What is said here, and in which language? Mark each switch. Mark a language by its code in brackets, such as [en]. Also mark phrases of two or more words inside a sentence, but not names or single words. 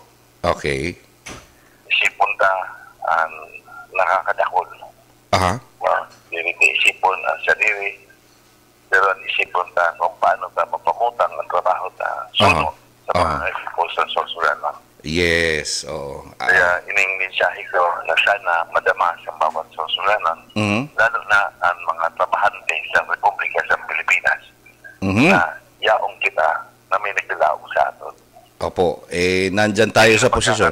[bik] Okay. Isipon ta ang nakakadakol. Aha. Dili isipon ang sarili, pero ang isipon ta kung paano ta mapamutang ang trabaho ta sunod sa mga sa Sorsogon. Yes. Oo. Kaya ining mensahe ko na sana madama sa bawat Sorsoganon, lalo na ang mga trabahante sa Republika sa Pilipinas, na yaong kita na may nagdalaog sa aton. Opo. [tl] Nandyan tayo sa posisyon.